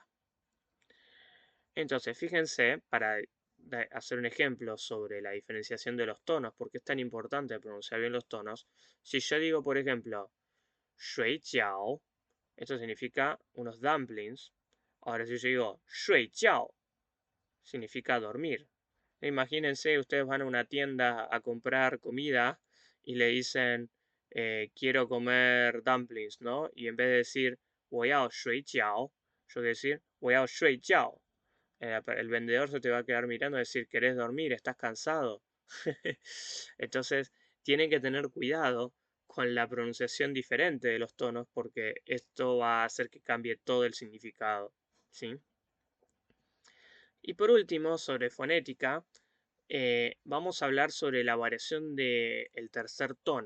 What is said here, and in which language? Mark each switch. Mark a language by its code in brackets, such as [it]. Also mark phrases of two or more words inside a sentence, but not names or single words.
[es] Entonces, fíjense, para hacer un ejemplo sobre la diferenciación de los tonos, porque es tan importante pronunciar bien los tonos, si yo digo, por ejemplo, [zh] 水饺, [es] esto significa unos dumplings. Ahora, si yo digo [zh] 睡觉, [es] significa dormir. Imagínense, ustedes van a una tienda a comprar comida y le dicen, quiero comer dumplings, ¿no? Y en vez de decir [zh] 我要水饺, [es] yo voy a decir [zh] 我要睡觉. [es] El vendedor se te va a quedar mirando y decir, ¿querés dormir? ¿Estás cansado? Entonces, tienen que tener cuidado con la pronunciación diferente de los tonos porque esto va a hacer que cambie todo el significado, ¿sí? Y por último, sobre fonética, vamos a hablar sobre la variación del tercer tono.